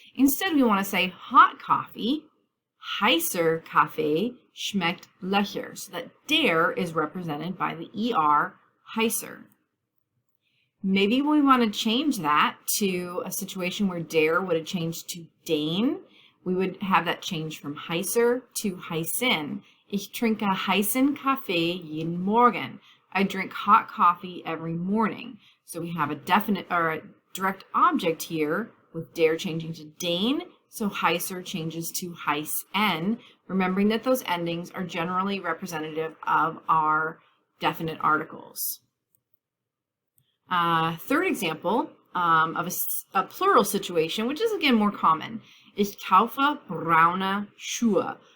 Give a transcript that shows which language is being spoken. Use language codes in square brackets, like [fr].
[en] Instead, we want to say hot coffee, [de] heißer Kaffee schmeckt lecker. [en] So that der is represented by the er, heißer. Maybe we want to change that to a situation where der would have changed to dane. We would have that change from heißer to heißen. [de] Ich trinke heißen Kaffee jeden Morgen. [en] I drink hot coffee every morning. So we have a definite or a direct object here with der changing to dane. So heißer changes to heißen, remembering that those endings are generally representative of our definite articles. Third example of a plural situation, which is again more common. [de] Ich kaufe braune Schuhe.